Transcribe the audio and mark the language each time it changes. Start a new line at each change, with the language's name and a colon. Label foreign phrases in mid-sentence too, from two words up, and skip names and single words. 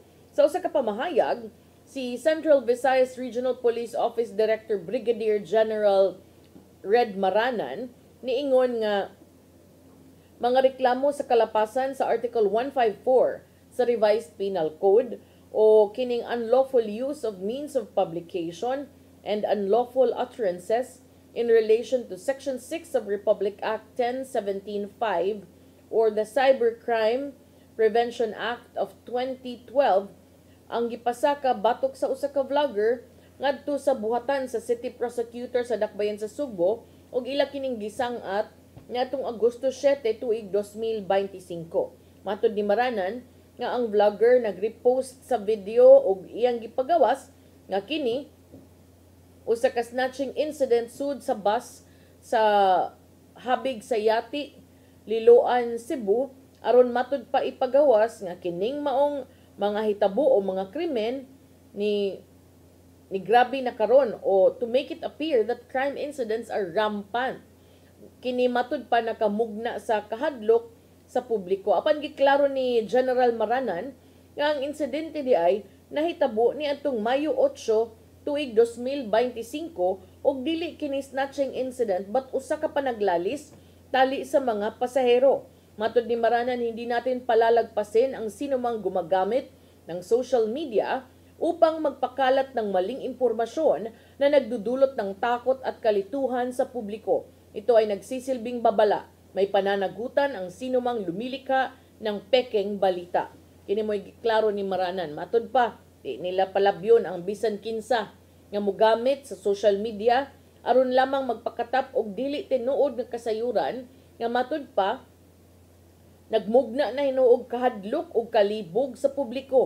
Cebuano: Sa usa ka pamahayag, si Central Visayas Regional Police Office Director Brigadier General Red Maranan niingon nga mga reklamo sa kalapasan sa Article 154 sa Revised Penal Code o kining
English: unlawful use of means of publication and unlawful utterances in relation to Section 6 of Republic Act 1017-5 or the
Cebuano: Cybercrime Prevention Act of 2012 ang gipasaka batok sa usa ka vlogger ngadto sa buhatan sa City Prosecutor sa Dakbayan sa Sugbo ug ila kining gisangat niadtong Agosto 7 tuig 2025. Matud ni Maranan nga ang vlogger nagrepost sa video og iyang gipagawas nga kini usa ka
English: snatching incident
Cebuano: sud sa bus sa Habig sa Yati, Liloan, Cebu aron matud pa ipagawas nga kining maong mga hitabo o mga krimen ni grabe na karon o
English: to make it appear that crime incidents are rampant.
Cebuano: Kini matud pa nakamugna sa kahadlok sa publiko. Apan giklaro ni General Maranan nga ang insidente di ay nahitabo ni atong Mayo 8 tuig 2025 og dili kini
English: snatching incident but
Cebuano: usa ka panaglalis tali sa mga pasahero. Matud ni Maranan,
Filipino: hindi natin palalagpasin ang sinumang gumagamit ng social media upang magpakalat ng maling impormasyon na nagdudulot ng takot at kalituhan sa publiko. Ito ay nagsisilbing babala. May pananagutan ang sinumang lumilika ng pekeng balita.
Cebuano: Kini mo'y klaro ni Maranan. Matud pa, di nila palabyon ang bisan kinsa nga mogamit sa
English: social media
Cebuano: aron lamang magpakatap og dili tinuod nga kasayuran nga matud pa nagmugna na hinuog kahadlok og kalibog sa publiko.